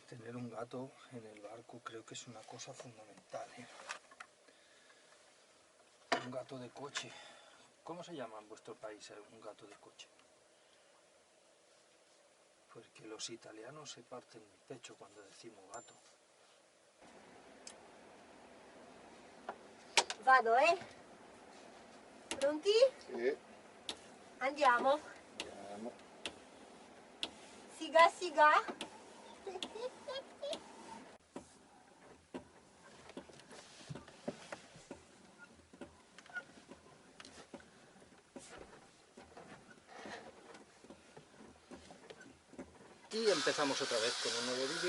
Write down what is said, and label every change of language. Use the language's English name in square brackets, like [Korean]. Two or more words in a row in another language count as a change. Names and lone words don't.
[Spanish] tener un gato en el barco creo que es una cosa fundamental, ¿eh? Un gato de coche. ¿Cómo se llama en vuestro país un gato de coche? Porque los italianos se parten el pecho cuando decimos gato. [Italian] Vado, Pronti? [Spanish] Sí. [Italian] Andiamo. Andiamo. [Spanish] Siga, siga. Y empezamos otra vez con un nuevo vídeo.